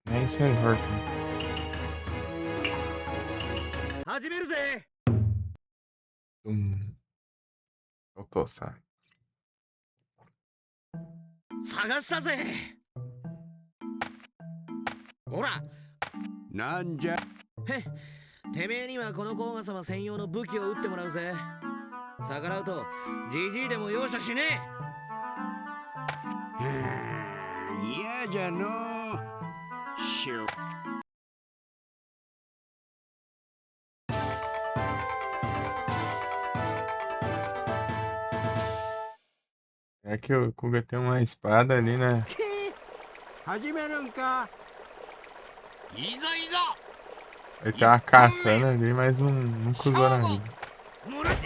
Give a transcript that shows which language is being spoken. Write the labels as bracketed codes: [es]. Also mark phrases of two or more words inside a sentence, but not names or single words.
[pt] Esse aí, Horton. [ja] 始めるぜ。 [pt] Faltou, sabe? [ja] 探したぜ。ほら、なんじゃ。へ、てめえにはこの甲賀様専用の武器を撃ってもらうぜ。逆らうとジジイでも容赦しね嫌じゃのう。しゅ。 [pt] É que o Kuga tem uma espada ali, né? [ja] 始めるんか。いざいざ [pt] Ele tem uma katana ali, mas nunca usou na vida. [ja] もらった。